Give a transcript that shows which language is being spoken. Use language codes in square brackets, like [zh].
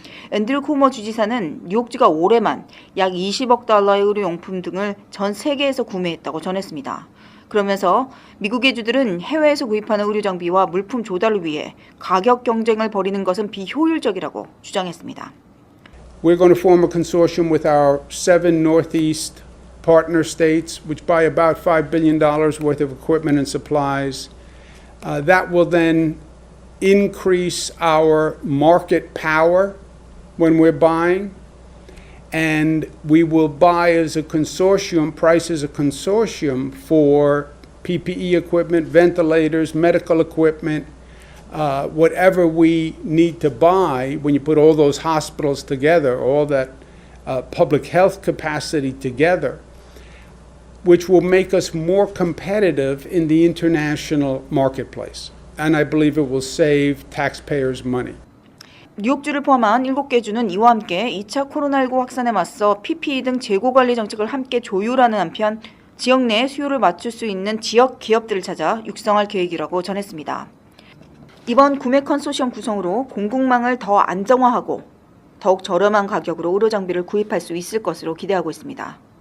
[ko] 앤드루 쿠오모 주지사는 뉴욕주가 올해만 약 20억 달러의 의료용품 등을 전 세계에서 구매했다고 전했습니다. 그러면서 미국의 주들은 해외에서 구입하는 의료장비와 물품 조달을 위해 가격 경쟁을 벌이는 것은 비효율적이라고 주장했습니다. [en] We're going to form a consortium with our 7 Northeast partner states, which buy about $5 billion worth of equipment and supplies. That will then increase our market power when we're buying. and we will buy as a consortium, price as a consortium for PPE equipment, ventilators, medical equipment, whatever we need to buy when you put all those hospitals together, all that public health capacity together, which will make us more competitive in the international marketplace. And I believe it will save taxpayers money. [ko] 뉴욕주를 포함한 7개 주는 이와 함께 2차 코로나19 확산에 맞서 PPE 등 재고관리 정책을 함께 조율하는 한편 지역 내 수요를 맞출 수 있는 지역 기업들을 찾아 육성할 계획이라고 전했습니다. 이번 구매 컨소시엄 구성으로 공급망을 더 안정화하고 더욱 저렴한 가격으로 의료 장비를 구입할 수 있을 것으로 기대하고 있습니다.